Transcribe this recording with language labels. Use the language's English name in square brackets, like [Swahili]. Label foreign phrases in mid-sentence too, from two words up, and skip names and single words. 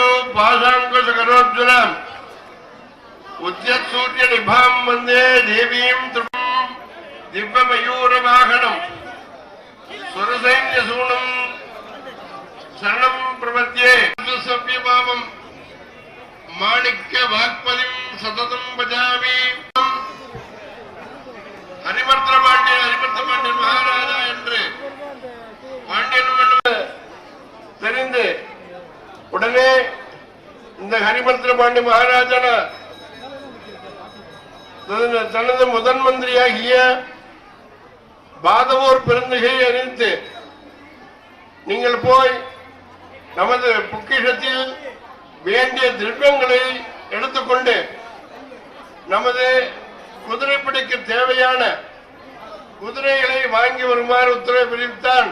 [Sanskrit] पाशाङ्कुशकरोज्ज्वलम् उद्यत्सूर्यनिभां वन्दे देवीं दिव्यमयूरवाहनम् सुरसैन्यसूनम् शरणं प्रपद्ये सव्यभावम् माणिक्यवाक्पदिं सततं भजामि [Tamil] हरिमर्तपाण्डियन महाराजा என்று பாண்டியன் தெரிந்து உடனே இந்த ஹரிமர்த்தன பாண்டிய மகாராஜா தனது முதன் மந்திரியாகிய பாதவோர் பெருந்தகையை அறிவித்து நீங்கள் போய் நமது பொக்கிஷத்தில் வேண்டிய திரவியங்களை எடுத்துக்கொண்டு நமது குதிரைப்படைக்கு தேவையான குதிரைகளை வாங்கி வருமாறு உத்தரவு பிரித்தான்.